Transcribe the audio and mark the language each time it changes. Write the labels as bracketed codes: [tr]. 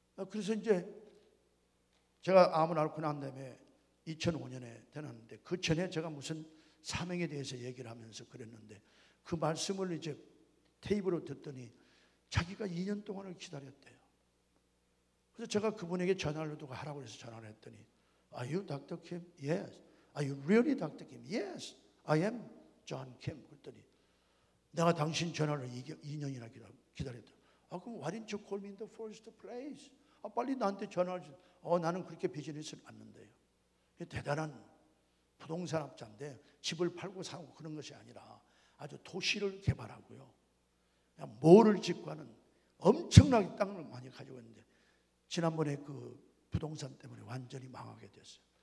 [ko] 그래서 이제 제가 암을 앓고 난 다음에 2005년에 되었는데, 그 전에 제가 무슨 사명에 대해서 얘기를 하면서 그랬는데, 그 말씀을 이제 테이프로 듣더니 자기가 2년 동안을 기다렸대요. 그래서 제가 그분에게 전화를 두고 하라고 해서 전화를 했더니, [en] Are you Dr. Kim? Yes. Are you really Dr. Kim? Yes. I am John Kim. [ko] 그랬더니 내가 당신 전화를 2년이나 기다렸다. 그럼 [en] why didn't you call me in the first place? [ko] 빨리 나한테 전화를 주. 나는 그렇게 비즈니스를 않는데요. 대단한 부동산 업자인데 집을 팔고 사고 그런 것이 아니라 아주 도시를 개발하고요, 몰을 짓고 하는 엄청나게 땅을 많이 가지고 있는데 지난번에 그 부동산 때문에 완전히 망하게 됐어요.